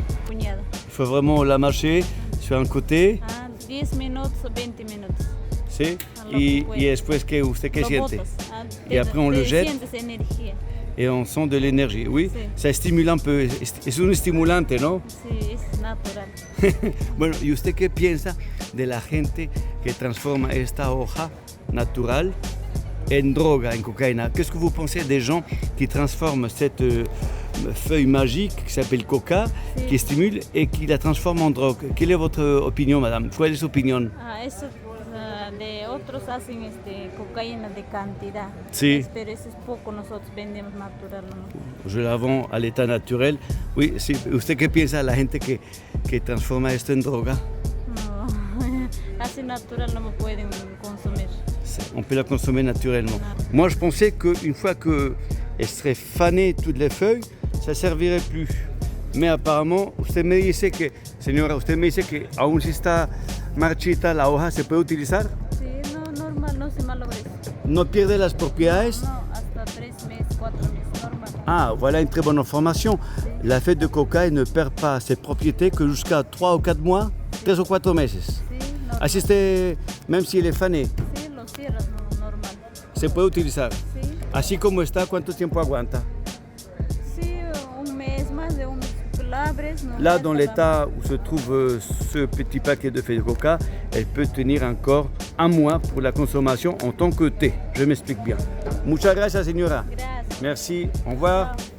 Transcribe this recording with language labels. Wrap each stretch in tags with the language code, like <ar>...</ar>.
<fr>Il faut vraiment la mâcher sur un côté.</fr> <es>10 minutos o 20 minutos. Sí. Y después, ¿usted qué siente?</es> <fr>Y après on le jette. Et on sent de l'énergie. Oui, sí. Ça stimule un peu.</fr> <es>Es un estimulante, ¿no? Sí, es natural. Bueno, ¿y usted qué piensa de la gente que transforma esta hoja natural en droga, en cocaïna?</es> <fr>Qu'est-ce que vous pensez des gens qui transforment cette feuille magique qui s'appelle coca, sí, qui stimule et qui la transforme en drogue? Quelle est votre opinion, madame?</fr> <es>¿Cuál es su opinión? Eso de otros hacen cocaína de cantidad. Sí. Pero eso es poco, nosotros vendemos natural. ¿No?</es> <fr>Je la vends à l'état naturel. Oui, sí.</fr> <es>¿Usted qué piensa de la gente que transforma esto en droga? No, así natural no me pueden consumir.</es> <fr>On peut la consommer naturellement. Moi, je pensais qu'une fois qu'elles seraient fanées toutes les feuilles, ça ne servirait plus. Mais apparemment,</fr> <es>usted me dice que, señora, usted me dice que aún si está marchita la hoja, ¿se puede utilizar? Sí, no, normal, no se malogra. ¿No pierde las propiedades? No, hasta 3 meses, 4 meses, normal.</es> <fr>Ah, voilà une très bonne information. Sí. La feuille de coca ne perd pas ses propriétés que jusqu'à 3 ou 4 mois,</fr> <es>3 o 4 meses. Sí, normal.</es> <fr>Así même si elle est fanée.</fr> <es>Sí, lo cierras, normal. ¿Se puede utilizar? Sí. Así como está, ¿cuánto tiempo aguanta? Sí, un mes, más de un mes.</es> <fr>Là, dans l'état où se trouve ce petit paquet de feuilles de coca, elle peut tenir encore 1 mois pour la consommation en tant que thé. Je m'explique bien.</fr> <es>Muchas gracias, señora. Gracias.</es> <fr>Merci. Au revoir.</fr>